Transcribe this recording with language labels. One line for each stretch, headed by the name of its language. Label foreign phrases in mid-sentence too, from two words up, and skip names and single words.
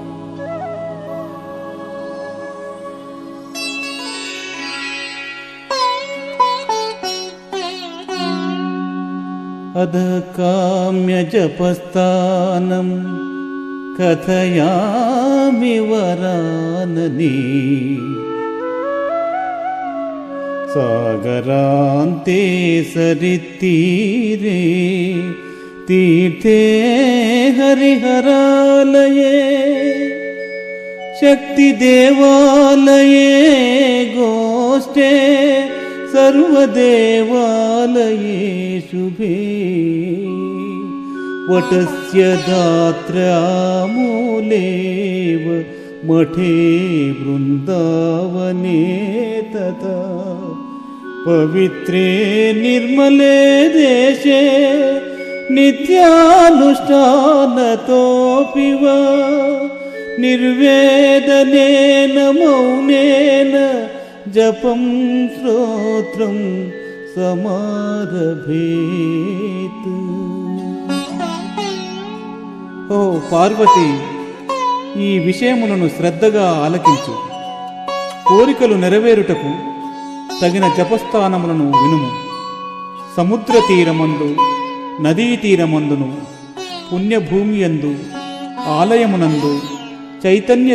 Sanskrit: అధ కామ్య జపస్థానం కథయామి వరానని సాగరాంతే సరితీరే తీర్థే హరిహరాలయే శక్తి దేవాలయే గోష్ఠే सर्वदेवालये शुभे वटस्य दात्र्यामूलेव मठे वृन्दावने तथा पवित्रे निर्मले देशे नित्यानुष्ठानतोऽपि वा निर्वेदनेन मौनेन जपं स्तोत्रं समारभेत्।
Telugu: ఓ పార్వతి, ఈ విషయములను శ్రద్ధగా ఆలకించు. కోరికలు నెరవేరుటకు తగిన జపస్థానములను వినుము. సముద్ర తీరమందు, నదీ తీరమందును, పుణ్యభూమి యందు, ఆలయమునందు, చైతన్య